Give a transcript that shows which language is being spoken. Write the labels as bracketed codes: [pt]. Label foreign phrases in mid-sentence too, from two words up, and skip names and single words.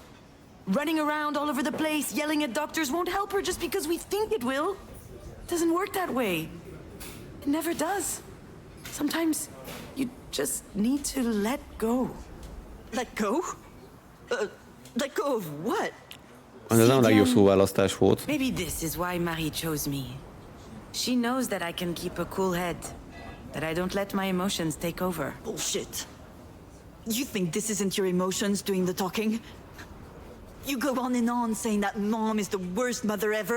[en] Running around all over the place, yelling at doctors won't help her just because we think it will. It doesn't work that way. It never does. Sometimes you just need to let go. Let go? Let go of what? [hu] Ez nem a legjobb szóválasztás volt. [en] Maybe this is why Marie chose me. She knows that I can keep a cool head, that I don't let my emotions take over. Bullshit. You think this isn't your emotions doing the talking? You go on and on saying that Mom is the worst mother ever.